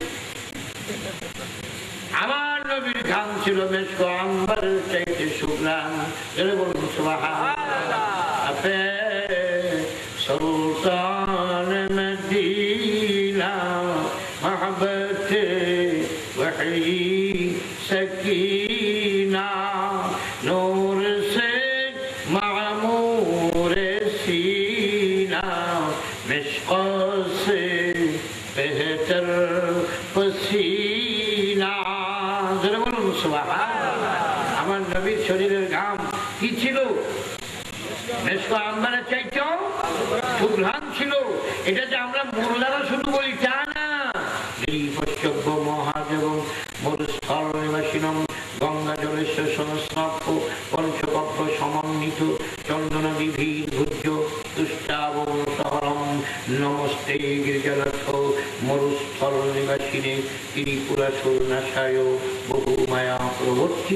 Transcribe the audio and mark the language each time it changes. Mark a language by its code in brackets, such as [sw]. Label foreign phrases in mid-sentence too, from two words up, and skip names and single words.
[bn] আমার নবীর ঘাম ছিল মেশকো আম্বারের চাইতে সুঘ্রাণ। বলুন সুবহানাল্লাহ। [ur] سلطان مدینہ محبتِ وحی سکینہ نور سے معمور سینہ مشک سے بہتر پسینہ. [bn] জরা বলুন সুবহানাল্লাহ। আমার নবীর শরীরের ঘাম কি ছিল? মেশকো আম্বারের চাইতেও সুঘ্রাণ ছিল। এটা যে আমরা মোল্লারা শুধু বলি তা না, [sa] পশ্চব্য মহাদেব মরুস্থল নিবাসিনম গঙ্গা জলেশ্বর সংস্নাপ্য পঞ্চকব্য সমন্বিত চন্দনাদিভীর ভুজ্য তুষ্টাবন সহরম নমস্তে গিরিজানাথ মরুস্থল নিবাসিনে ত্রিপুরা সুরনাশায় বহু মায়া প্রবর্তী।